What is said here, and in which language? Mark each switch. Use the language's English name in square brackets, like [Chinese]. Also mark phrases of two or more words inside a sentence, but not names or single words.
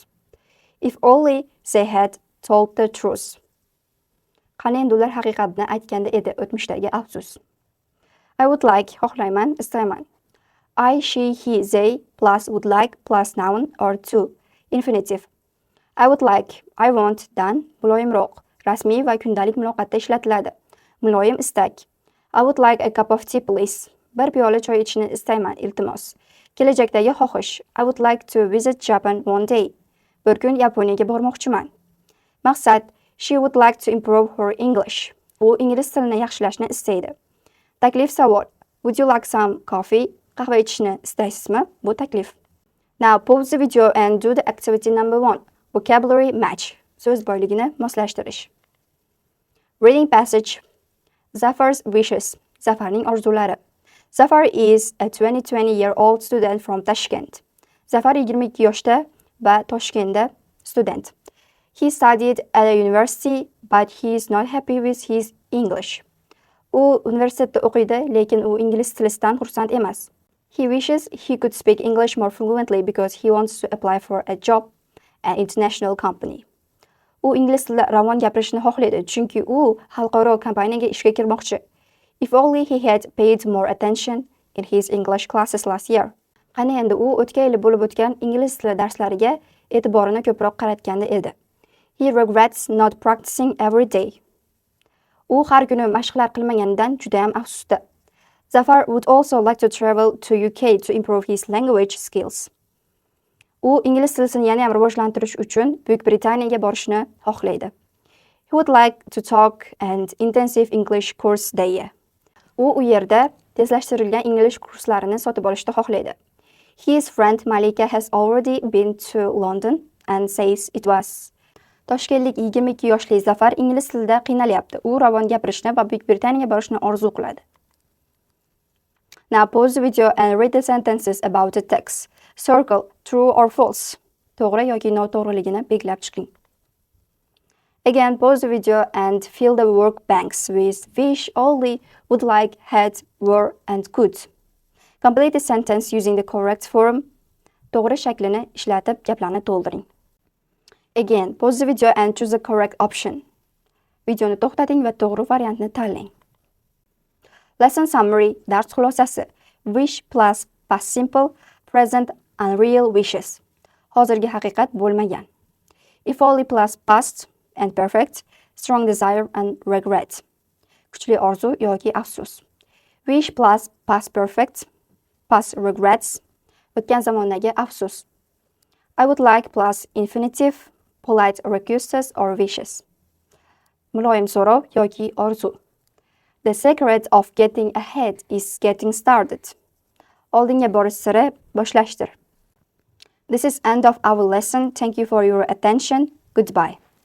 [English] If only they had told the truth. [Uzbek] Qani endi ular haqiqatni aytganda edi, o'tmishdagi afsus. [English] I would like, [Uzbek] xohlayman, istayman. [English] I, she, he, they plus would like plus noun or to. Infinitive. I would like, I want [Uzbek] dan muloyimroq, rasmiy va kundalik muloqotda ishlatiladi. Muloyim istak. [English] I would like a cup of tea please. [Uzbek] Bir piyola choy ichishni istayman, iltimos. Kelajakdagi xohish. [English] I would like to visit Japan one day. [Uzbek] Bir kun Yaponiyaga bormoqchiman. Maqsad. [English] She would like to improve her English. [Uzbek] U ingliz tilini yaxshilashni istaydi. Taklif savol. [English] Would you like some coffee? [Uzbek] Qahva ichishni istaysizmi? Bu taklif. [English] Now pause the video and do the activity number 1. Vocabulary match. [Uzbek] So'z boyligini moslashtirish. [English] Reading passage. Zafar's wishes. [Uzbek] Zafarning orzulari. [English] Zafar is a 20-year-old student from Tashkent. [Uzbek] Zafar 22 yoshda va Toshkentda student. [English] He studied at a university, but he is not happy with his English. [Uzbek] U universitetda o'qiydi, lekin u ingliz tilidan xursand emas. [English] He wishes he could speak English more fluently because he wants to apply for a job at an international company. [Uzbek] U ingliz tilida ravon gapirishni xohlaydi, chunki u xalqaro kompaniyaga ishga kirmoqchi. [English] If only he had paid more attention in his English classes last year. [Uzbek] Qani endi u o'tgan yil bo'lib o'tgan ingliz tili darslariga e'tiborini ko'proq qaratganda edi. [English] He regrets not practicing every day. [Uzbek] U har kuni mashqlar qilmaganidan juda ham afsusda. [English] Zafar would also like to travel to UK to improve his language skills. [Uzbek] U ingliz tilisini yana ham rivojlantirish uchun Buyuk Britaniyaga borishni xohlaydi. [English] He would like to talk an intensive English course there. [Uzbek] U yerda tezlashtirilgan ingliz kurslarini sotib olishni xohlaydi. [English] His friend Malika has already been to London and says it was. [Uzbek] Toshkentlik 22 yoshli Zafar ingliz tilida qiynalyapti. U ravon gapirishni va Buyuk Britaniyaga borishni orzu qiladi. [English] Now pause the video and read the sentences about the text. Circle true or false. [Uzbek] To'g'ri yoki noto'g'riligini belgilab chiqing. [English] Again, pause the video and fill the work blanks with wish, only, would like, had, were, and could. Complete the sentence using the correct form. [Uzbek] To'g'ri shaklini ishlatib gaplarni to'ldiring. [English] Again, pause the video and choose the correct option. [Uzbek] Videoni to'xtating va to'g'ri variantni tanlang. [English] Lesson summary, [Uzbek] dars xulosasi. [English] Wish plus past simple, present unreal wishes. [Uzbek] Hozirgi haqiqat bo'lmagan. [English] If only plus past and perfect, strong desire and regret. [Uzbek] Kuchli orzu yoki afsus. [English] Wish plus past perfect, past regrets, [Uzbek] o'tgan zamondagi afsus. [English] I would like plus infinitive, polite requests or wishes. [Uzbek] Muloyim so'rov yoki orzu. [English] The secret of getting ahead is getting started. [Uzbek] Oldinga borish siri boshlashdir. [English] This is end of our lesson. Thank you for your attention. Goodbye.